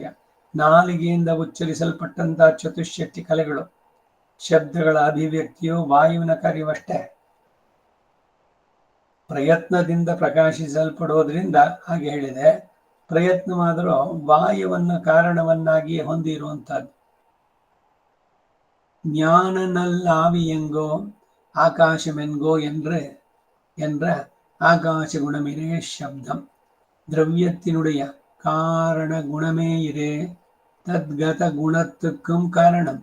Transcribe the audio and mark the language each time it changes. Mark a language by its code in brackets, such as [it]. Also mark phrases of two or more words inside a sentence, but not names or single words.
[kn] ನಾಲಿಗೆಯಿಂದ ಉಚ್ಚರಿಸಲ್ಪಟ್ಟಂತಹ ಚತುಷ್ಷಟ್ಟಿ ಕಲೆಗಳು, ಶಬ್ದಗಳ ಅಭಿವ್ಯಕ್ತಿಯು ವಾಯುವಿನ ಕಾರ್ಯವಷ್ಟೇ. ಪ್ರಯತ್ನದಿಂದ ಪ್ರಕಾಶಿಸಲ್ಪಡೋದ್ರಿಂದ ಹಾಗೆ ಹೇಳಿದೆ. ಪ್ರಯತ್ನವಾದರೂ ವಾಯುವನ್ನು ಕಾರಣವನ್ನಾಗಿ ಹೊಂದಿರುವಂತಹದ್ದು. [ta] ஞானநல்லாவியெங்கோ ஆகாசமென்கோ என்ற ஆகாச குணமிரே சப்தம். திரவியத்தினுடைய காரண குணமே இரே தத்கத குணத்துக்கும் காரணம்.